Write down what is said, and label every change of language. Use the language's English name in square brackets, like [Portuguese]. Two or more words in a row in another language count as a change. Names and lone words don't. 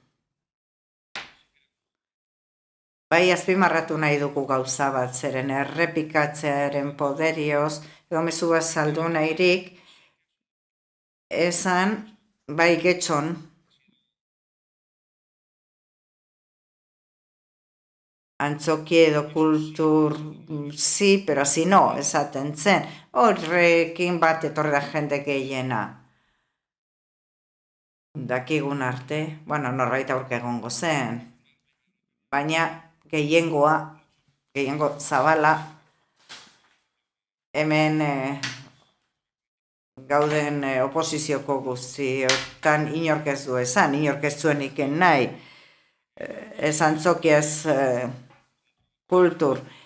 [Basque] Bai, azpimarratu nahi dugu gauza bat, zeren errepikatzearen poderioz, edo mezu bat saldu nahirik, esan, bai getxon, antzoki edo kultur, [Spanish] sí, pero si no, [Basque] esaten zen, horrekin bat etorri da jende gehiena. Dakigun arte, norbait aurke egongo zen, baina gehiengo zabala, hemen gauden oposizioko guztiotan inork ez du esan, inork ez zuen iken nahi, ez antzoki ez kultur.